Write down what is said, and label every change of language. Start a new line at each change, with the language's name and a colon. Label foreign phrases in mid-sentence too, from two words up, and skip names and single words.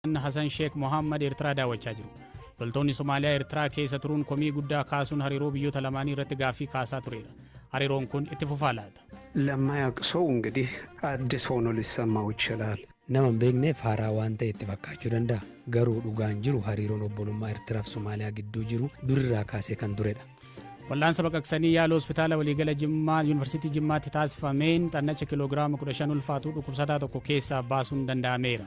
Oromo: Hasan Sheikh Mohammed Eertiraa daawwachaa jiru. Loltoonni Somaaliyaa Eertiraa keessa turuun komii guddaa kaasuun hariiroo biyyoota lamaanii irratti gaaffii kaasaa tureera. Hariiroon kun itti fufaa laata?
Amharic: ለማያውቅ ሰው እንግዲህ አዲስ ሆኖ ሊሰማው ይችላል።
Oromo: nama hin beekneef haaraa waan ta'e itti fakkaachuu danda'a. Garuu dhugaan jiru hariiroon obbolummaa Eertiraaf Somaaliyaa gidduu jiru durirraa kaasee kan turedha. Wallaansa baqaqsanii yaala hospitaala waliigala Jimmaa Yuunivarsiitii Jimmaatti taasifameen xannacha kiloogiraama 15 ulfaatu dhukkubsataa tokko keessaa baasuun danda'ameera.